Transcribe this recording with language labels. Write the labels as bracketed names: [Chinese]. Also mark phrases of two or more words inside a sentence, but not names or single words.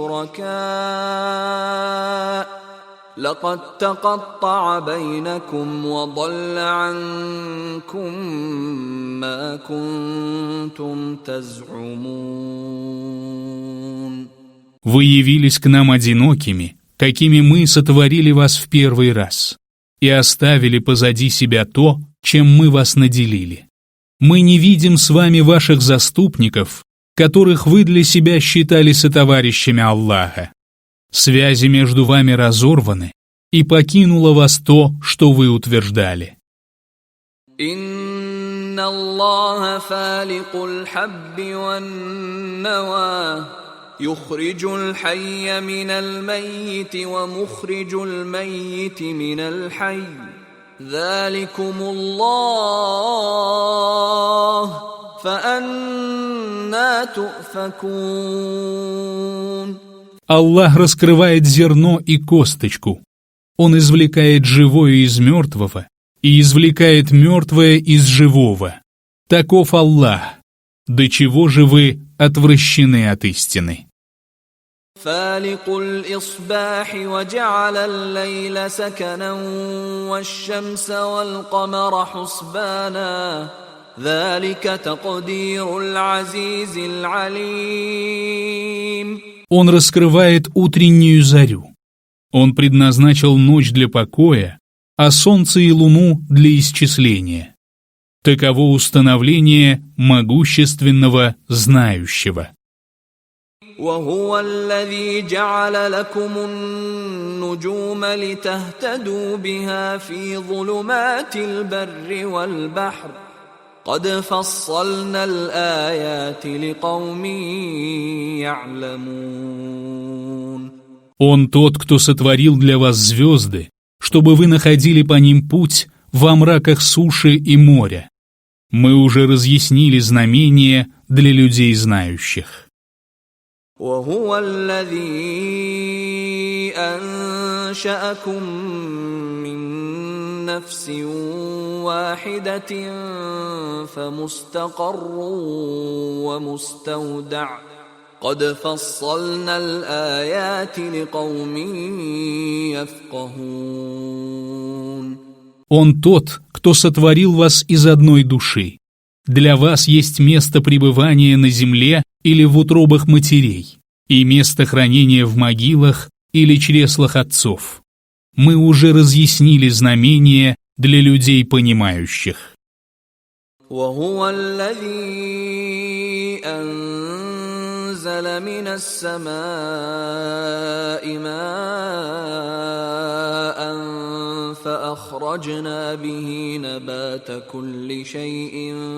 [Arabic] شُرَكَاءُ لَقَدْ تَقَطَّعَ بَيْنَكُمْ وَضَلَّ عَنكُمْ مَا كُنتُمْ تَزْعُمُونَ. [Russian] Вы явились к нам одинокими, какими мы сотворили вас в первый раз, и оставили позади себя то, чем мы вас наделили. Мы не видим с вами ваших заступников, которых вы для себя считали сотоварищами Аллаха. Связи между вами разорваны, и покинуло вас то, что вы утверждали. [Arabic] إن الله فالق الحب والنوى. يخرج الحي من الميت ومخرج الميت من الحي ذلكم الله فأنى تؤفكون. [Russian] Аллах раскрывает зерно и косточку. Он извлекает живое из мертвого и извлекает мертвое из живого. Таков Аллах. До чего же вы отвращены от истины? [Arabic] فالق الإصباح وجعل الليل سكنا والشمس والقمر حسبانا ذلك تقدير العزيز العليم. [Russian] Он раскрывает утреннюю зарю. Он предназначил ночь для покоя, а солнце и луну для исчисления. Таково установление могущественного, знающего. [Arabic] وهو الذي جعل لكم النجوم لتهتدوا بها في ظلمات البر والبحر قد فصلنا الآيات لقوم يعلمون. [Russian] Он тот, кто сотворил для вас звезды, чтобы вы находили по ним путь во мраках суши и моря. Мы уже разъяснили знамения для людей знающих. [Arabic] وهو الذي أنشأكم من نفس واحدة فمستقر ومستودع قد فصلنا الآيات لقوم يفقهون. [Russian] Он тот, кто сотворил вас из одной души. Для вас есть место пребывания на земле или в утробах матерей, и место хранения в могилах или чреслах отцов. Мы уже разъяснили знамения для людей понимающих. [Arabic] وهو الذي أنزل من السماء ماء فأخرجنا به نبات كل شيء